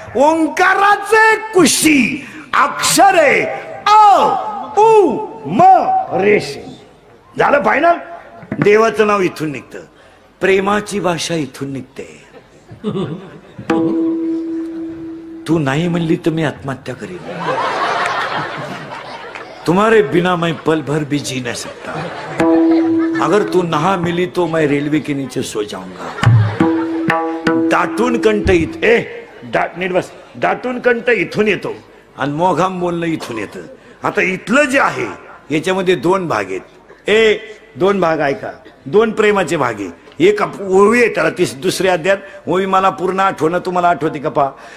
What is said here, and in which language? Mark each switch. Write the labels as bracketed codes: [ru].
[mr] ओंकाराचे कुशी अक्षरे अ उ म रेश. झालं फायनल. देवाचं नाव इथून निघतं, प्रेमाची भाषा इथून निघते. तू नाही म्हणली तर मी आत्महत्या करीन. [hi] तुम्हारे बिना मैं पल भर भी जी नहीं सकता. अगर तू नहा मिली तो मैं रेलवे के नीचे सो जाऊंगा. [mr] दाटून कंठ नीट बस. दाटून कंठ इथून येतो आणि मोघाम बोलणं इथून येतं. आता इथलं जे आहे याच्यामध्ये 2 भाग आहेत. 2 भाग ऐका, 2 प्रेमाचे भाग आहे. एक ओवी आहे त्याला, दुसऱ्या अध्यायात ओवी मला पूर्ण आठवणं, तुम्हाला आठवते का पहा.